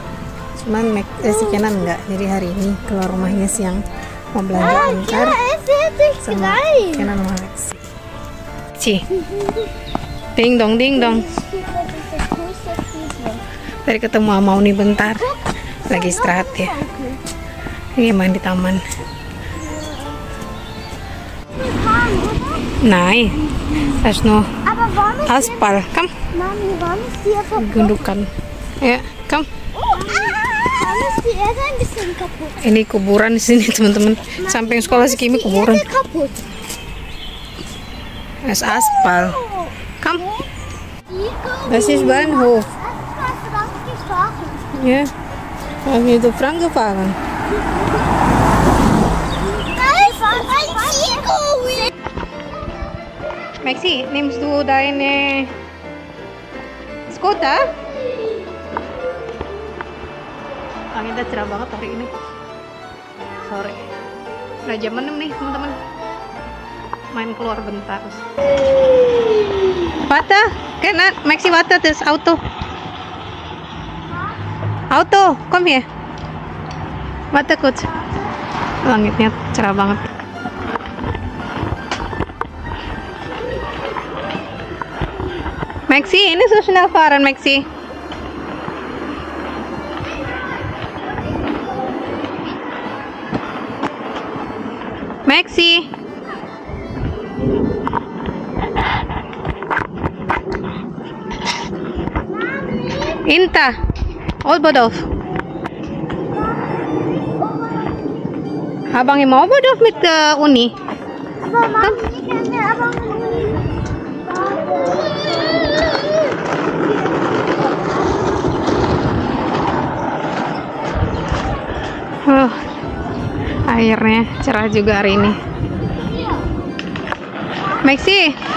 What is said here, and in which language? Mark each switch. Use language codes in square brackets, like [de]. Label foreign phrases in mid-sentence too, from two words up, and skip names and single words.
[id] Cuman si Kenan enggak, jadi hari ini keluar rumahnya siang mau belanja bentar sama Kenan sama Maxi. Ding dong, ding dong. Tadi ketemu sama Uni bentar, lagi istirahat ya. Ini main di taman. [de] Nein, das ist nur Aspal. Komm. [id] Gundukan. Ya, kom. Ini kuburan di sini teman-teman. Samping sekolah si Kimi kuburan. [de] Es Aspal. Komm. Das ist Bahnhof. Ja. Haben wir so Frank gefahren. Maxi, nimmst du deine Skoda? [id] Anginnya cerah banget hari ini. Sore. Udah jam 6 nih teman-teman. Main keluar bentar. [de] Warte, Kenan, Maxi warte, das Auto. Auto, komm hier. Warte kurz. [id] Langitnya cerah banget. [de] Maxi, ini so schnell fahren, Maxi. Maxi. Inta. Oberhof. [id] Abang mau Oberhof mit Uni. Airnya cerah juga hari ini. Maxi.